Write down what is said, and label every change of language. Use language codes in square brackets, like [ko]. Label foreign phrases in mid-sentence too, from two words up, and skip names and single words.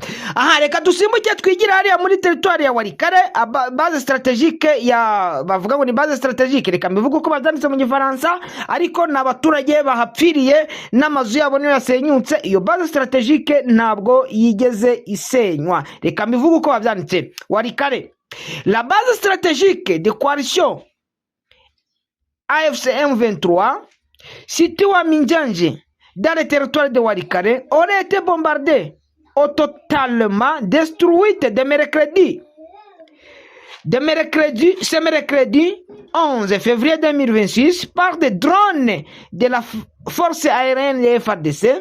[rw] Reka dusimbuke twigira hariya muri territoire ya Walikale, [fr] base stratégique [rw] bavuga ngo ni [fr] base stratégique. [rw] Reka mbivuga uko bazanditse mu Gifaransa, ariko n'abaturage bahapfiriye n'amazu yabo niyo yasenyutse. Iyo [fr] base stratégique [rw] ntabwo yigeze isenywa. Reka mbivuga uko babyanditse. Walikale, [fr] la base stratégique de coalition AFC M23 située à Minjanje dans le territoire de Walikale aurait été bombardée ou totalement détruite ce mercredi 11 février 2026 par des drones de la force aérienne de FARDC.